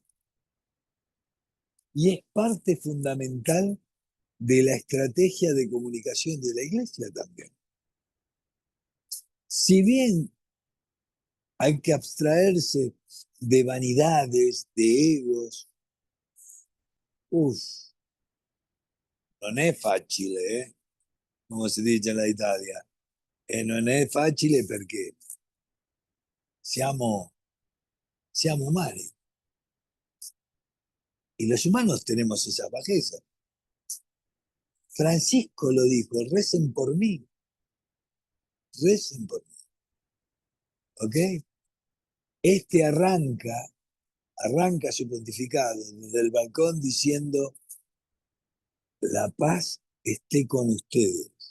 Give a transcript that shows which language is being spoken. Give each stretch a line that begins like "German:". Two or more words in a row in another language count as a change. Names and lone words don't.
Spanish: Y es parte fundamental de la estrategia de comunicación de la Iglesia también. Si bien hay que abstraerse de vanidades, de egos,
Italian: non è facile,
Spanish: como se dice en la Italia.
Italian: non è facile perché siamo umani.
Spanish: Y los humanos tenemos esa bajeza. Francisco lo dijo, recen por mí. Recen por mí. ¿Ok? Este arranca su pontificado desde el balcón diciendo, la paz esté con ustedes.